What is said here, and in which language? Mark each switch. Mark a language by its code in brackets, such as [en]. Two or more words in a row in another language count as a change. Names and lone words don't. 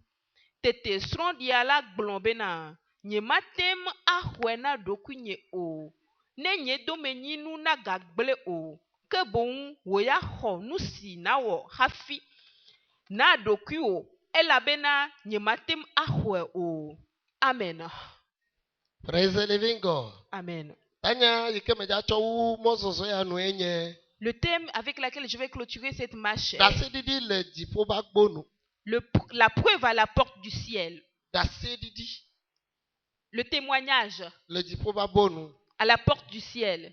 [ee] Tete srɔ̃ɖia la gblɔ bena nyematem axɔe na ɖokuinye o ne nye domenyinu nagagblẽ o ke boŋ wò ya xɔ nu si nawɔ hafi na ɖokuiwò elabena nyematem axɔe o. [en] Amen. Praise the living God. Amen. [fr] Le thème avec lequel je vais clôturer cette marche est la preuve à la porte du ciel. Le témoignage à la porte du ciel.